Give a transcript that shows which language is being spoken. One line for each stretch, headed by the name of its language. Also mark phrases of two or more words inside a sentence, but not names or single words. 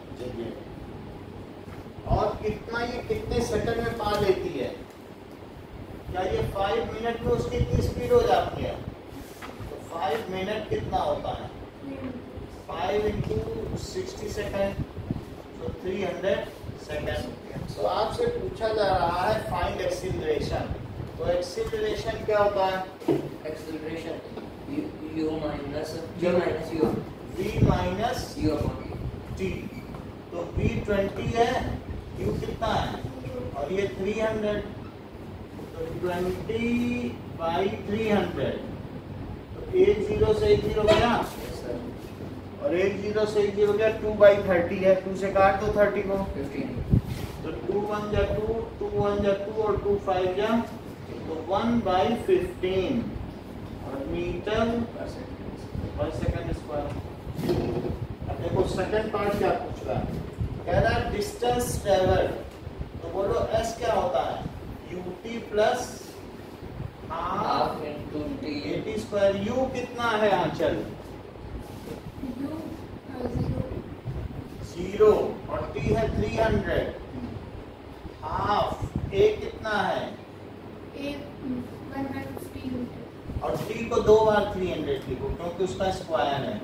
Hindi: चलिए, और कितना ये कितने सेकंड में पा लेती है, क्या ये 5 मिनट में उसकी कितनी स्पीड हो जाती है, तो 5 मिनट कितना होता है 5 × 60 सेकंड, तो 300 सेकंड। तो आपसे पूछा जा रहा है
English: find acceleration,
Hindi: तो एक्सीलरेशन क्या होता है
English: एक्सेलरेशन u minus v minus u v minus u upon
Hindi: t, तो v 20 है, u कितना है और ये 300, तो 20/300, तो 1 0 से 1 0 गया
English: yes sir
Hindi: और 1 0 से 1 0 गया, 2/30 है, 2 से काट दो 30 को, 15 तो 2 1 जा 2, 2 1 जा 2 और 2 5 जा, तो 1/15 और
English: meter per second square.
Hindi: अब देखो सेकंड पार्ट क्या पूछ रहा है, कह रहा है
English: distance travel,
Hindi: तो बोलो s क्या होता है ut प्लस
English: half into t
Hindi: 80 स्क्वायर। u कितना है आंचल U 0 और t है 300, हाफ a कितना है 150 मीटर और t को 2 बार 300 लिखो क्योंकि उसका स्क्वायर है।